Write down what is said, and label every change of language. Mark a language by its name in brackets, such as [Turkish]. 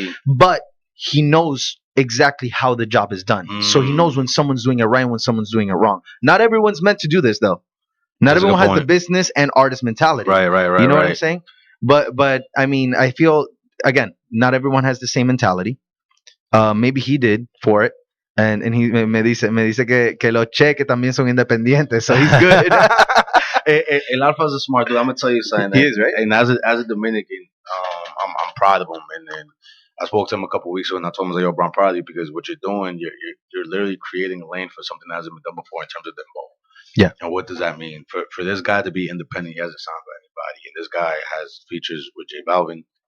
[English] But he knows exactly how the job is done. So he knows when someone's doing it right and when someone's doing it wrong. Not everyone's meant to do this, though. Not everyone has the business and artist mentality. Right. You know what I'm saying? But I mean, I feel, again, not everyone has the same mentality. Maybe he did for it. And he [Spanish] me dice que los cheques también son independientes. [English] So he's good. El Alpha's a smart dude. I'm going to tell you something. He is, right? And as a Dominican, I'm proud of him. And I spoke to him a couple of weeks ago, and I told him, "Yo, bro, I'm proud of you because what you're doing, you're literally creating a lane for something that hasn't been done before in terms of dembo." Yeah. And what does that mean for this guy to be independent? He hasn't signed by anybody, and this guy has features with J Balvin.